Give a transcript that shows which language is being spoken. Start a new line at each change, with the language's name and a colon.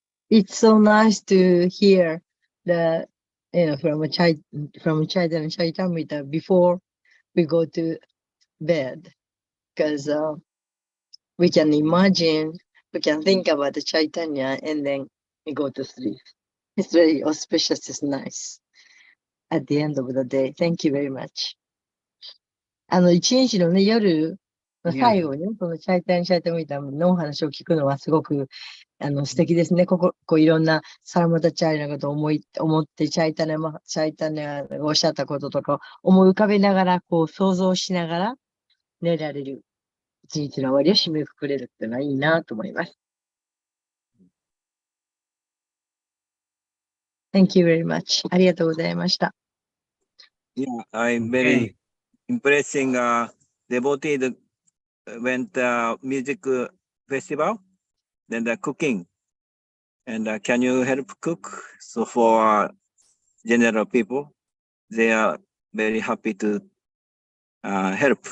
English: It's so nice to hear from Chaitanya Chaitamrita before we go to bed, because we can imagine, we can think about the Chaitanya and then we go to sleep. It's very auspicious, it's nice at the end of the day. Thank you very much.
Japanese: 一日のね、夜の最後にね、そのチャイタミタのお話を聞くのはすごく素敵ですね。いろんなサラマタチャイナのことを思ってチャイタニアがおっしゃったこととか思い浮かべながら、想像しながら寝られる。一日の終わりを締めくくれるっていうのはいいなと思います。
English: Thank you very much.
Japanese: ありがとうございました。
English: Yeah, I'm very impressing devotee that went music festival, then the cooking. And can you help cook? So for general people, they are very happy to help.